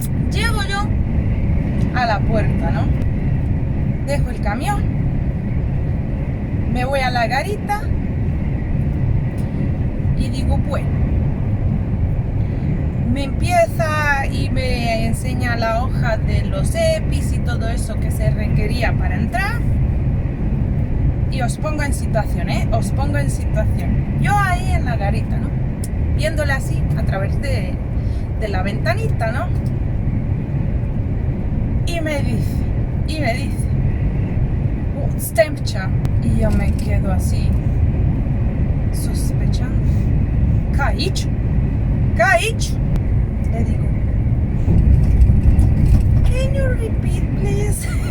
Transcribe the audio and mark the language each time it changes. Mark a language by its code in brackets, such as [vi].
[es] Llego yo a la puerta, ¿no? Dejo el camión, me voy a la garita y digo, bueno, me empieza y me enseña la hoja de los EPIs y todo eso que se requería para entrar. Y os pongo en situación, os pongo en situación. Yo ahí en la garita, ¿no? Viéndole así a través de la ventanita, ¿no? Y me dice, [en] what's temperature? [es] Y yo me quedo así, sospechando. ¿Caich? Le digo, [en] can you repeat, please?